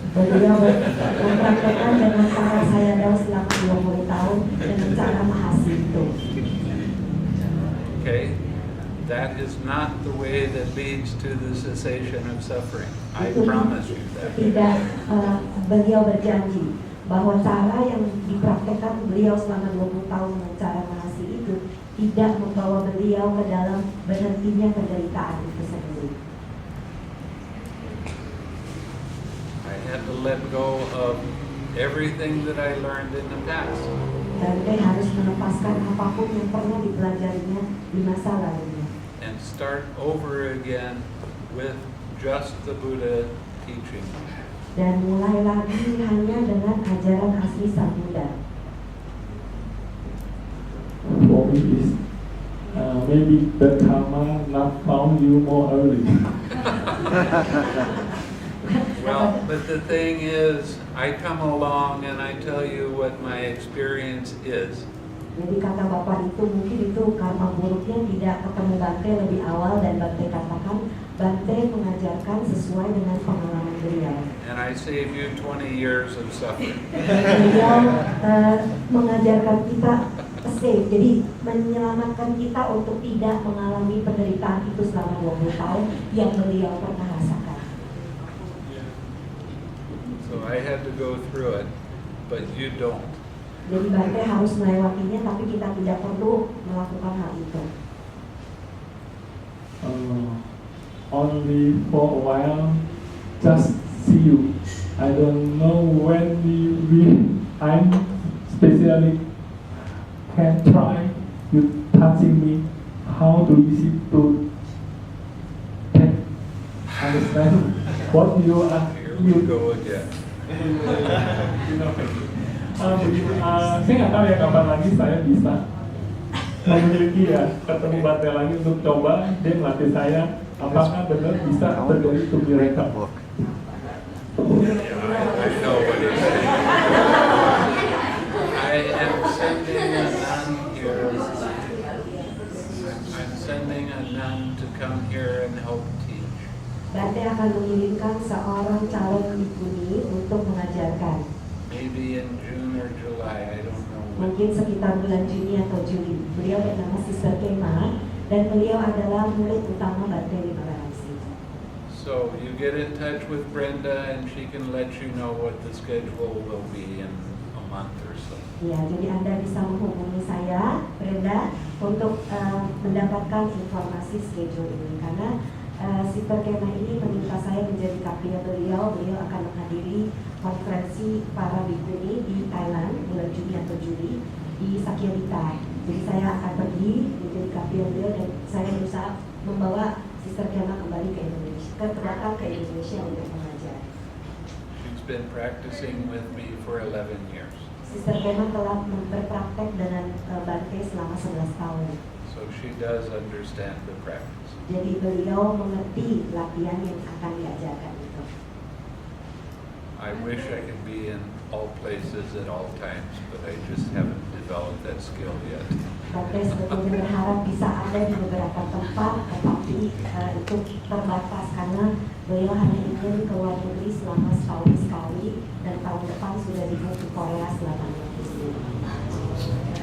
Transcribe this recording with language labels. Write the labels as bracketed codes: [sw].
[id] Beliau mempraktekkan dengan para Sayadaw selama 20 tahun dengan cara mahasiswa. [en] Okay? That is not the way that leads to the cessation of suffering. I promise you that. [id] Tidak, beliau berjanji bahwa cara yang dipraktekkan beliau selama 20 tahun dengan cara mahasiswa itu tidak membawa beliau ke dalam berhentinya penderitaan itu sendiri. [en] I had to let go of everything that I learned in the past. [id] Bante harus melepaskan apapun yang pernah dipelajarinya di masa lalunya. [en] And start over again with just the Buddha teaching. [id] Dan mulai lagi hanya dengan ajaran asli Sang Buddha. [en] For me is maybe the karma not found you more early. Well, but the thing is, I come along and I tell you what my experience is. [id] Jadi kata Bapak itu mungkin itu karma buruknya tidak ketemu Bante lebih awal dan Bante katakan Bante mengajarkan sesuai dengan pengalaman beliau. [en] And I save you 20 years of suffering. [id] Beliau mengajarkan kita save, jadi menyelamatkan kita untuk tidak mengalami penderitaan itu selama 20 tahun yang beliau pernah rasakan. [en] So I had to go through it, but you don't. [id] Jadi Bante harus melewatinya, tapi kita tidak perlu melakukan hal itu. [en] Only for a while, just see you. I don't know when I'm especially can try you touching me, how to easy to understand what you are. Here we go again. [id] Saya nggak tahu ya kapan lagi saya bisa memiliki ya ketemu Bante lagi untuk coba dia melatih saya apakah benar bisa terjadi [en] to miracle. I know what it is. I am sending a nun here. I'm sending a nun to come here and help teach. [id] Bante akan mengirimkan seorang calon bikuni untuk mengajarkan. [en] Maybe in June or July, I don't know when. [id] Mungkin sekitar bulan Juni atau Juli. Beliau bernama Sister Kema dan beliau adalah murid utama Bhante Vimalaramsi. [en] So you get in touch with Brenda and she can let you know what the schedule will be in a month or so. [id] Ya, jadi Anda bisa menghubungi saya, Brenda, untuk mendapatkan informasi schedule ini. Karena Sister Kema ini meminta saya menjadi kapia beliau. Beliau akan menghadiri konferensi para bikuni di Thailand bulan Juni atau Juli di Cetiya. Jadi saya akan pergi menjadi kapia beliau dan saya berusaha membawa Sister Kema kembali ke Indonesia, datang ke Indonesia untuk mengajar. [en] She's been practicing with me for 11 years. [id] Sister Kema telah berpraktek dengan Bhante selama 11 tahun. [en] So she does understand the practice. [id] Jadi beliau mengerti latihan yang akan diajarkan itu. [en] I wish I could be in all places at all times, but I just haven't developed that skill yet. [id] Bhante sebetulnya berharap bisa ada di beberapa tempat, tetapi itu terbatas karena beliau hanya ingin keluar negeri selama setahun sekali dan tahun depan sudah dibuat ke Korea selama 6 bulan.